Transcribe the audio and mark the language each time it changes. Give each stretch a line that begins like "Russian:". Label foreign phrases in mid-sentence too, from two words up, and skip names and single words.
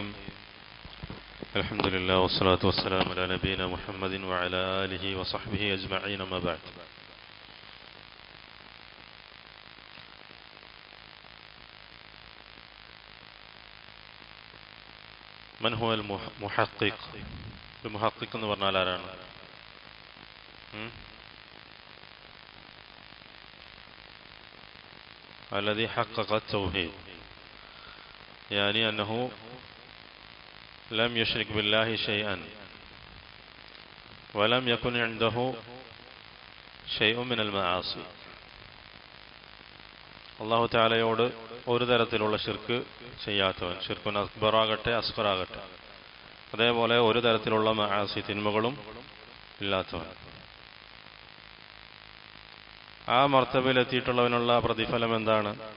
Arabic: الحمد لله والصلاة والسلام على نبينا محمد وعلى آله وصحبه أجمعين، ما بعد. من هو المحقق؟
Malayalam: المحقق എന്ന് പറഞ്ഞാൽ ആരാണ്?
Arabic: الذي حقق التوحيد، يعني أنه لم يشرك بالله شيئا ولم يكن عنده شيء من المعاصي.
Malayalam: അള്ളാഹു തആലയോട് ഒരു തരത്തിലുള്ള ശിർക്ക് ചെയ്യാത്തവൻ, ശിർക്കുൻ അക്ബറാകട്ടെ അസ്ഗറാകട്ടെ, അതേപോലെ ഒരു തരത്തിലുള്ള മആസി തിന്മകളും ഇല്ലാത്തവൻ. ആ മർത്തബയിലെത്തിയിട്ടുള്ളവനുള്ള പ്രതിഫലം എന്താണ്?